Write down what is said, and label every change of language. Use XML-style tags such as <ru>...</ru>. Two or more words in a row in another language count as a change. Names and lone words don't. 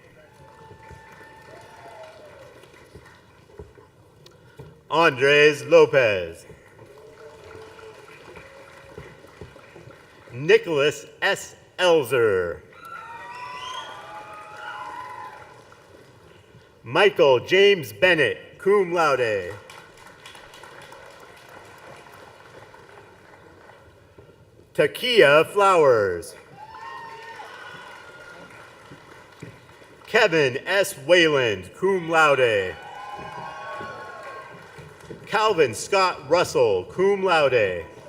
<en>Andres Lopez. Nicholas S. Elzer. Michael James Bennett,</en> <la>cum laude.</la> <en>Takia Flowers. Kevin S. Wayland,</en> <la>cum laude.</la> <en>Calvin Scott Russell,</en> <la>cum laude.</la>